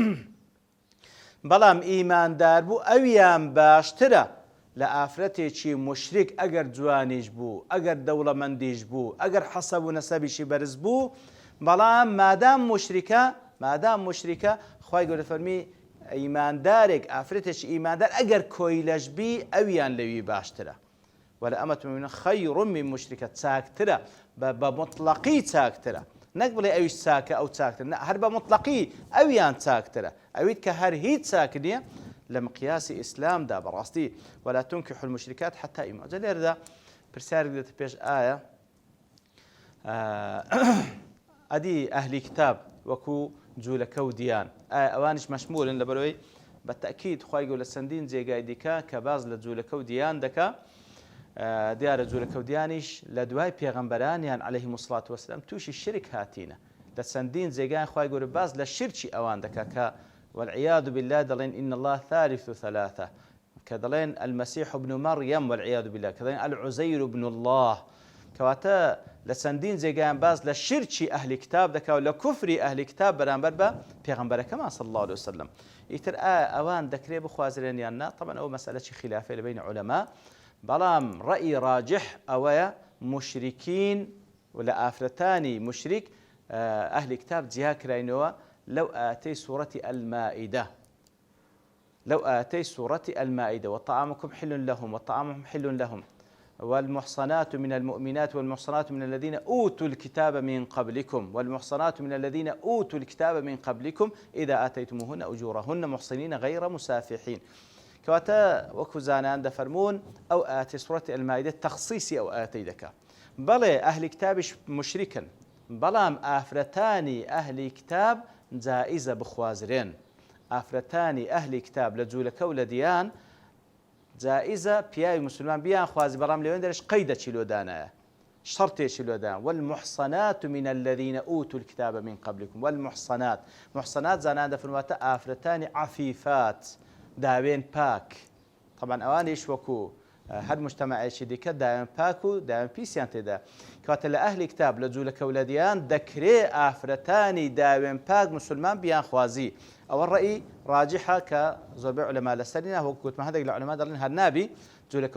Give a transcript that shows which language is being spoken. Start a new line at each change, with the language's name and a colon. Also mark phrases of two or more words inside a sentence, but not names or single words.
Central Kurdish: بەڵام ئیماندار بوو ئەویان باشترە لە ئافرەتێکی مشریک ئەگەر جوانیش بوو ئەگەر دەوڵەمەندیش بوو ئەگەر حەسەب و نەسەبیشی بەرز بوو بەڵام مادام مشریکە خوای گەورە فەرمی ئیماندارێک ئافرەتێکی ئیماندار ئەگەر کۆیلەش بی ئەویان لەوی باشترە
Arabic: ولأمة مؤمنة خير من مشركة
Central Kurdish: چاکترە بە مطلقی چاکترە نەک بڵێ ئەویش چاکە ئەو چاکتر هەر بە مطلقی ئەویان چاکترە ئەویت کە هەر هیچ چاک نییە لە مقیاسی ئیسلامدا بەڕاستی
Arabic: ولا تنكحوا المشركات حتى يؤمنوا
Central Kurdish: لێرەدا پرسیارێک دێتە پێش ئایا ئەدی ئەهلی کتاب وەکو جوولەکە و دیان ئایا ئەوانش مەشمولن لەبەرەوەی بە تەکید خوای گەورە لە چەندین جێگای دیکە کە باز لە جوولەکە و دیان دەکا دیارە جوولەکە و دیانیش لە دوای پێغەمبەرانیان
Arabic: عەلەیهیمو سڵات وەسەلام
Central Kurdish: تووشی شرک هاتینە لە چەندین جێگایان خوای گەورە باز لە شرکی ئەوان دەکا کە والعیاذ بالله دەڵێن
Arabic: إن الله ثالث ثلاثة
Central Kurdish: کە دەڵێن
Arabic: المەسیح ابن مەڕیەم والعیاذ بالله
Central Kurdish: کە دەڵێن
Arabic: العوزەیر ابن الله
Central Kurdish: کەواتە لە چەندین جێگایان باز لە شرکی ئەهلی کتاب دەکا و لە کوفری ئەهلی کتاب بەرامبەر بە پێغەمبەرەکەمان
Arabic: صلی الله عليه وسلم
Central Kurdish: ئیتر ئەوان دەکرێت بخوازرێن یان نا طبعا ئەو مەسئلەی خلافێ لە بین عولەما بەڵام ڕەئی ڕاجح ئەوەیە مشریکین و لە ئافرەتانی مشریک ئەهلی کتاب جیا کراینەوە لەو ئاتەی سوورەتی
Arabic: المائدة وطعامكم حل لهم وطعامهم حل لهم والمحصنات من المؤمنات والمحصنات من الذين أوتوا الكتاب من قبلكم والمحصنات من الذين أوتوا الكتاب من قبلكم إذا آتيتموهن أجورهن محصنين غير مسافحين
Central Kurdish: کەواتە وەکو زانان دەفەرمون ئەو ئاەتی سوورەتی ئەلمائیدە تەخسیسی ئەو ئاەتەی دەکا بەڵێ ئەهلی کتابیش مشریکن بەڵام ئافرەتانی ئەهلی کتاب جائزە بخوازرێن ئافرەتانی ئەهلی کتاب لە جوولەکە و لە دیان جائزە پیاوی مسلمان بیان خوازی بەڵام لەوێن دەرش قەیدێکی لۆدانایە شەرتێکی لۆدان
Arabic: والمحصنات من الذين أوتوا الكتاب من قبلكم والمحصنات محصنات
Central Kurdish: زانان دەفەرمواتە ئافرەتانی عەفیفات داوێن پاک طبعا ئەوانیش وەکو هەر مجتەمەعێکی دیکە داوێن پاک و داوێن پیسیان تێدا کەواتە لە ئەهلی کتاب لە جوولەکە و لە دیان دەکرێ ئافرەتانی داوێن پاک مسلمان بیان خوازی ئەوە ڕەئی ڕاجحە کە زۆربەی عولەما لەسەرینە وەکو گوتمە هەندێک لە عولەما دەڵێن هەر نابی جوولەکە